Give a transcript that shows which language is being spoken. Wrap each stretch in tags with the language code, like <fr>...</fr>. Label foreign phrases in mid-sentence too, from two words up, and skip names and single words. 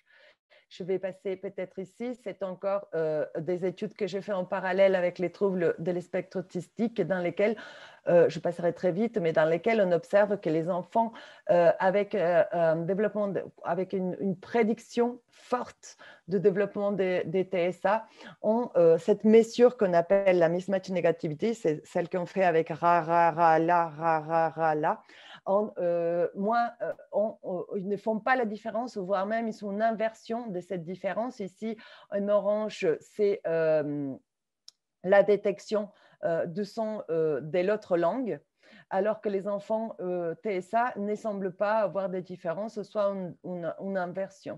<fr>Je vais passer peut-être ici, c'est encore des études que j'ai fait en parallèle avec les troubles de l'espectre autistique dans lesquels, je passerai très vite, mais dans lesquels on observe que les enfants avec un développement, avec une prédiction forte de développement des TSA ont cette mesure qu'on appelle la mismatch négativité, c'est celle qu'on fait avec ra, ra, ra, la, ra, ra, ra, la. Ils ne font pas la différence, voire même ils sont une inversion de cette différence. Ici, en orange, c'est la détection du son de l'autre langue, alors que les enfants TSA ne semblent pas avoir de différence, soit une inversion.</fr>